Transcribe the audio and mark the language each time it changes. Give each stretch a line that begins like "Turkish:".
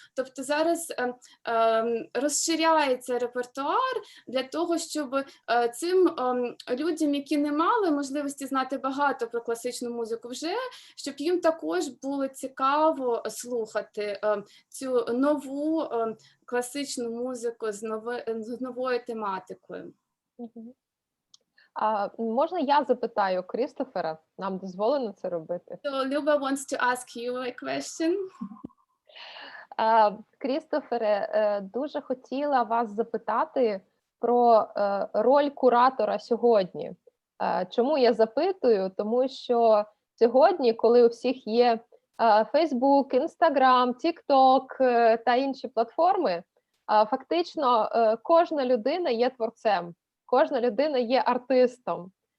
Ukrainian: Тобто зараз розширяється репертуар для того, щоб цим людям, які не мали можливості знати багато про класичну музику вже, щоб їм також було цікаво слухати цю нову класичну музику з новою тематикою. Можна я запитаю Крістофера? Нам дозволено це робити?
English: So Luba wants to ask you a question.
Ukrainian: Крістофере, дуже хотіла вас запитати про роль куратора сьогодні. Чому я запитую? Тому що сьогодні, коли у всіх є Facebook, Instagram, TikTok та інші платформи, фактично кожна людина є творцем, кожна людина є артистом.